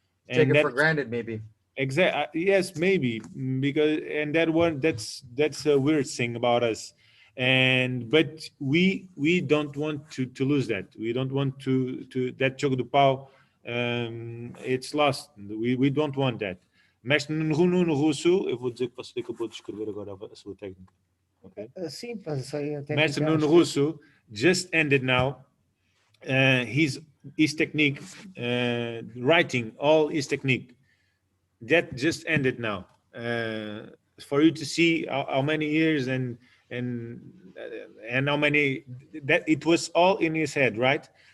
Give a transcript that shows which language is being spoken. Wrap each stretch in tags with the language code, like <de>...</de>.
<en>Take And it for granted, maybe. Exactly. Yes, maybe, because that's a weird thing about us. But we don't want to lose that. We don't want to that Jogo do Pau. It's lost. We don't want that.</en> <pt>Mestre Nuno Russo, eu vou dizer que você acabou de escrever agora a sua técnica.</pt> <en>Okay.</en> <pt>Sim, passei a técnica.</pt> <en>Mestre Nuno Russo just ended now his technique, writing all his technique. That just ended now. For you to see how many years and how many, that it was all in his head, right?</en>